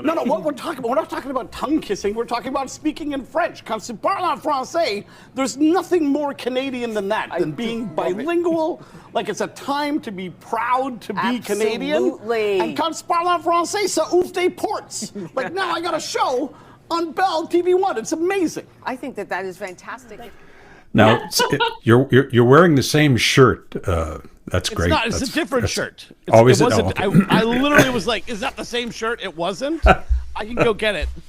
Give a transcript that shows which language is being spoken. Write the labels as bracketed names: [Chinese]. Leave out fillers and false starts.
[English] No, what we're talking about, we're not talking about tongue kissing, we're talking about speaking in French. [French] Quand tu parles en français, [English] there's nothing more Canadian than that, than being bilingual. Like, it's a time to be proud to be Canadian. Absolutely. [French] And quand tu parles en français, ça ouvre des portes. [English] Like, now I got a show on Bell TV1. It's amazing. I think that is fantastic. Now, you're wearing the same shirt. That's great. It's a different shirt. Is it? Wasn't. Oh, okay. I literally was like, is that the same shirt? It wasn't. I can go get it.